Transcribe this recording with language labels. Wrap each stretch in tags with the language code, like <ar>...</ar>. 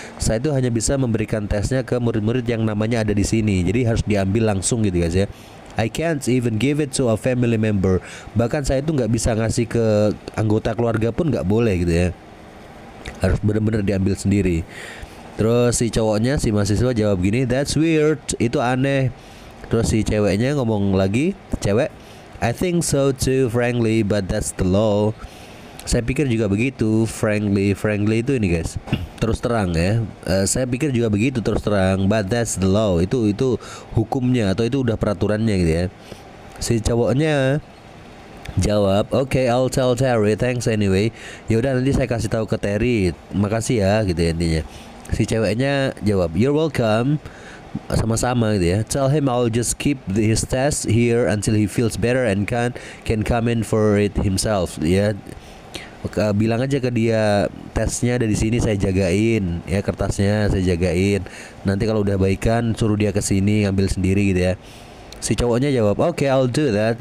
<id>Saya itu hanya bisa memberikan tesnya ke murid-murid yang namanya ada di sini, jadi harus diambil langsung gitu guys ya.</id> <en>I can't even give it to a family member.</en> <id>Bahkan saya itu nggak bisa ngasih ke anggota keluarga pun nggak boleh gitu ya. Harus benar-benar diambil sendiri. Terus si cowoknya, si mahasiswa jawab gini,</id> <en>that's weird,</en> <id>itu aneh. Terus si ceweknya ngomong lagi, cewek,</id> <en>I think so too frankly, but that's the law.</en> <id>Saya pikir juga begitu, frankly itu ini guys, terus terang ya. Saya pikir juga begitu, terus terang,</id> <en>but that's the law.</en> <id>Itu hukumnya atau itu udah peraturannya gitu ya. Si cowoknya jawab,</id> <en>okay, I'll tell Terry, thanks anyway.</en> <id>Ya udah, nanti saya kasih tahu ke Terry, makasih ya gitu ya intinya. Si ceweknya jawab,</id> <en>you're welcome,</en> <id>sama-sama gitu ya.</id> <en>Tell him I'll just keep his test here until he feels better and can come in for it himself ya.</en> <id>Bilang aja ke dia tesnya ada di sini, saya jagain ya, kertasnya saya jagain. Nanti kalau udah baikan suruh dia ke sini ngambil sendiri gitu ya. Si cowoknya jawab, "Oke,</id> <en>I'll do that."</en>